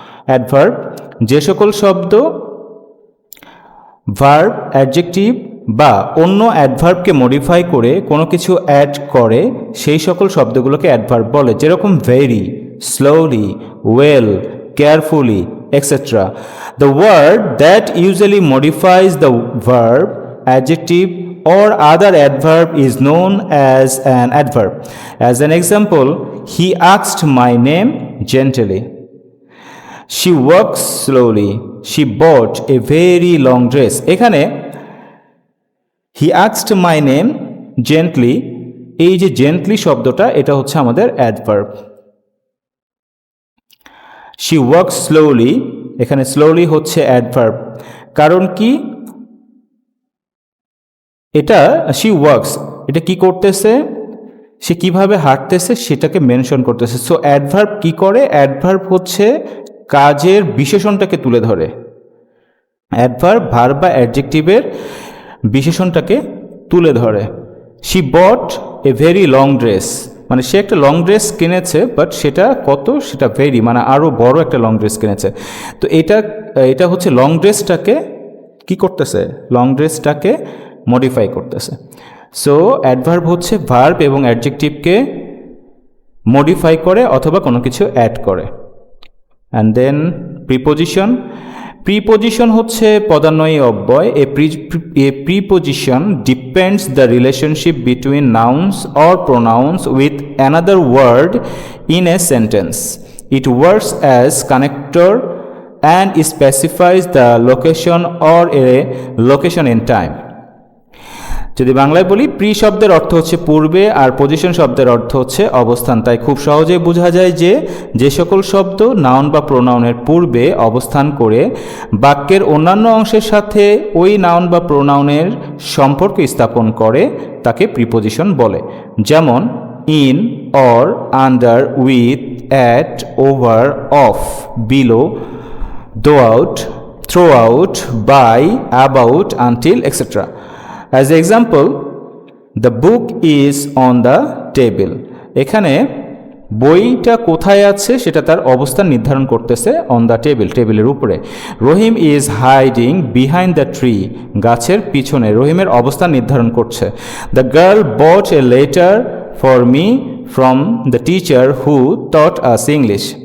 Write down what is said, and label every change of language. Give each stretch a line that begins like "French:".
Bangla: Adverb, যে সকল শব্দ ভার্ব, অ্যাডজেক্টিভ বা অন্য অ্যাডভার্বকে মডিফাই করে কোনো কিছু অ্যাড করে, সেই সকল শব্দগুলোকে অ্যাডভার্ব বলে, যেরকম very, slowly, well, carefully, etcetera.
English: The word that usually modifies the verb, adjective or other adverb is known as an adverb. As an example, he asked my name gently. She walks slowly. She bought a very long dress.
Bangla: এখানে
English: he asked my name gently,
Bangla: এই যে gently শব্দটা, এটা হচ্ছে আমাদের adverb.
English: She walks slowly,
Bangla: এখানে slowly হচ্ছে adverb। কারণ কি, এটা
English: she walks,
Bangla: এটা কি করতেছে, সে কিভাবে হাঁটতেছে সেটাকে মেনশন করতেছে। সো অ্যাডভার্ব কি করে, অ্যাডভার্ব হচ্ছে কাজের বিশেষণটাকে তুলে ধরে। অ্যাডভার্ব ভার্ব বা অ্যাডজেক্টিভের বিশেষণটাকে তুলে ধরে।
English: she bought a very long dress,
Bangla: মানে সে একটা লং ড্রেস কিনেছে, বাট সেটা কত, সেটা ভেরি মানে আরও বড় একটা লং ড্রেস কিনেছে। তো এটা হচ্ছে লং ড্রেসটাকে কি করতেছে, লং ড্রেসটাকে মডিফাই করতেছে। সো অ্যাডভার্ব হচ্ছে ভার্ব এবং অ্যাডজেক্টিভকে মডিফাই করে অথবা কোনো কিছু অ্যাড করে। And then preposition. প্রিপোজিশন হচ্ছে পদান্বয়ী অব্যয়।
English: A preposition depends the relationship between nouns or pronouns with another word in a sentence. It works as connector and specifies the location or a location in time.
Bangla: যদি বাংলায় বলি, pre শব্দের অর্থ হচ্ছে পূর্বে আর position শব্দের অর্থ হচ্ছে অবস্থান। তাই খুব সহজেই বোঝা যায় যে যে সকল শব্দ নাউন বা প্রোনাউনের পূর্বে অবস্থান করে বাক্যের অন্যান্য অংশের সাথে ওই নাউন বা প্রোনাউনের সম্পর্ক স্থাপন করে তাকে প্রিপজিশন বলে। যেমন
English: In, or, under, with, at, over, of, below, throughout, throughout, by, about, until, etc. As an example, the book is on the table.
Bangla: এখানে বইটা কোথায় আছে সেটা তার অবস্থান নির্ধারণ করতেছে
English: on the table,
Bangla: টেবিলের উপরে।
English: Rahim is hiding behind the tree,
Bangla: গাছের পিছনে রহিমের অবস্থান নির্ধারণ করছে।
English: The girl bought a letter for me from the teacher who taught us English.